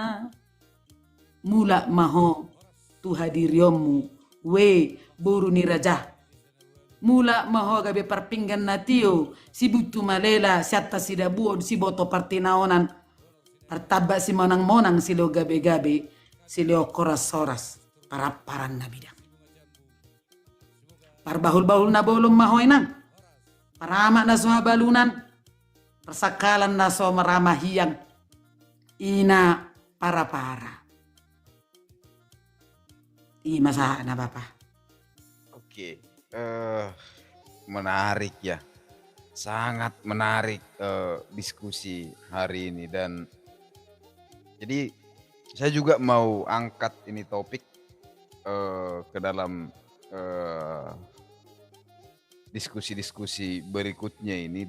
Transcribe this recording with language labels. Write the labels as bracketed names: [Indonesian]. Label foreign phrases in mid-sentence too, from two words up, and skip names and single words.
[Batak Toba] mula maho tu hadiriomu we buru ni raja mula maho gabe parpinggan natio si butu malela siatta si dabuon si boto partinaonan pertaba si monang-monang si lo gabe-gabe si leo koras-soras paraparan na bidang parbahul-bahul na bolong mahoinan parama na so balunan persakalan na so maramahiyang ina para-para masaha na Bapak. [Indonesian] Oke, menarik ya, sangat menarik diskusi hari ini. Dan jadi saya juga mau angkat ini topik ke dalam diskusi-diskusi berikutnya ini.